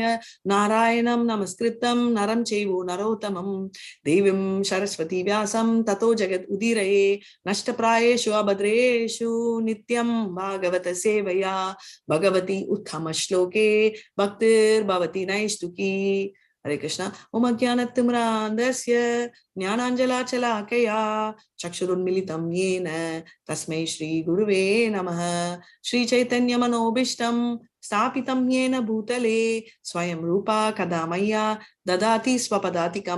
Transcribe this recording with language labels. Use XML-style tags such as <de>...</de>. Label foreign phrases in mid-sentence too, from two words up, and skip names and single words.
<sa>नारायणं नमस्कृतं नरं चैव नरोत्तमं देवीं सरस्वती व्यासं ततो जगत् उदीरये नष्टप्रायेषु अभद्रेषु नित्यं भागवत सेवया भगवति उत्तम श्लोके भक्तिर् भवति नैष्ठिकी.</sa> <hi>हरे कृष्णा.</hi> <sa>ओम अज्ञानतिमिरान्धस्य ज्ञानाञ्जलाचलाकया चक्षुरुन्मिलितं येन तस्मै श्री गुरुवे नमः. श्री चैतन्य मनोभीष्टं स्थापितं येन भूतले स्वयं रूपा कदा मह्या ददाति स्वपदातिकम्.</sa>